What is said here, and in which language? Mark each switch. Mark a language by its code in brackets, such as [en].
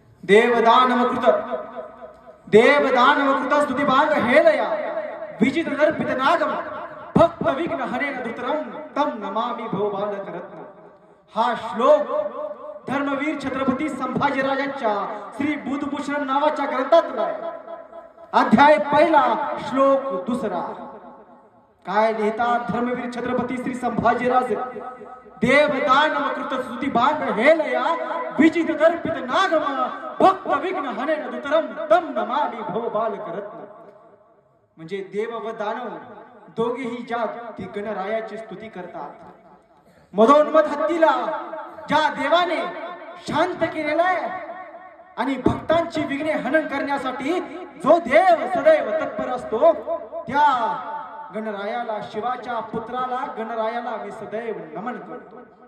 [sa] देवदानवकृत स्तुतिभाग हेलया विजित दर्पित नागम भक्त विघ्न हरेण धृतरं तम नमामि भवबालकरत्न। [mr] हा श्लोक धर्मवीर छत्रपती संभाजीराजांच्या श्री बुधभूषण नावाच्या ग्रंथातला आहे। अध्याय पहिला श्लोक दुसरा। काय लिहितात धर्मवीर छत्रपती श्री संभाजीराजे? [sa] देवदानवकृत स्तुतिभाग हेलया विजित दर्पित नागम भक्त विघ्न हरेण धृतरं तम नमामि भवबालकरत्न। [mr] म्हणजे देव व दानव दोघेही ज्या गणरायाची स्तुती करतात। मधोन्मध हत्तीला ज्या देवाने शांत केलेला आहे आणि भक्तांची विघ्ने हनन करण्यासाठी जो देव सदैव तत्पर असतो, त्या गणरायाला, शिवाच्या पुत्राला गणरायाला मी सदैव नमन करतो।